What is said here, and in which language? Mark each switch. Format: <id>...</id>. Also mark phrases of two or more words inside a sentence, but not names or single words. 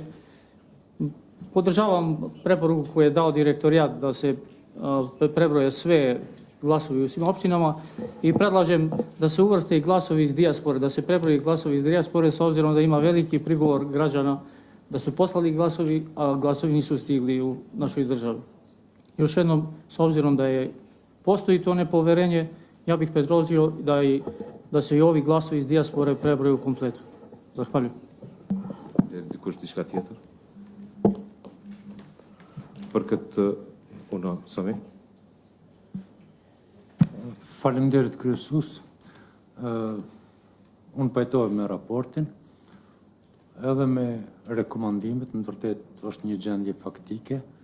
<sr>Podržavam preporuku koju je dao direktorijat da se prebroje sve glasovi u svim opštinama i predlažem da se uvrste i glasovi iz dijaspore, da se prebroji glasovi iz dijaspore s obzirom da ima veliki prigovor građana da su poslali glasovi, a glasovi nisu stigli u našoj državi. Još jednom, s obzirom da postoji to nepoverenje, ja bih predložio da se i ovi glasovi iz dijaspore prebroju u kompletu. Zahvaljujem.</sr> <sq>Dikush diçka tjetër? Për këtë unë, Sami? Faleminderit kryesues. Unë pajtohem me raportin, edhe me rekomandimet, në vërtet është një gjendje faktike.</sq>